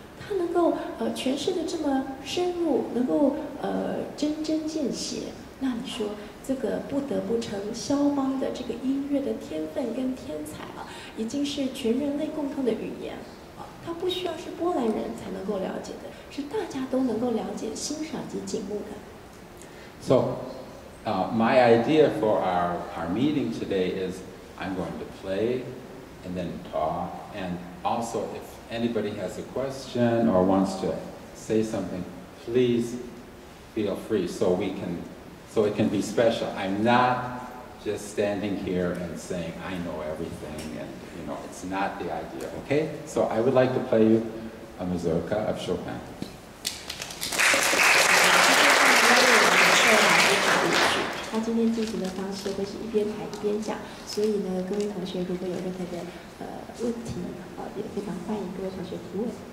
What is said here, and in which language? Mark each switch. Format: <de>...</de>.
<zh>他能够诠释的这么深入，能够针针见血，那你说这个不得不成肖邦的这个音乐的天分跟天才已经是全人类共通的语言他不需要是波兰人才能够了解的，是大家都能够了解、欣赏及景慕的。</zh> <en>So, my idea for our meeting today is I'm going to play and then talk, and also if anybody has a question or wants to say something, please feel free so it can be special. I'm not just standing here and saying I know everything, and it's not the idea, okay? So I would like to play you a mazurka of Chopin.</en> <zh>他今天进行的方式会是一边弹一边讲，所以呢，各位同学如果有任何的问题，也非常欢迎各位同学提问。</zh>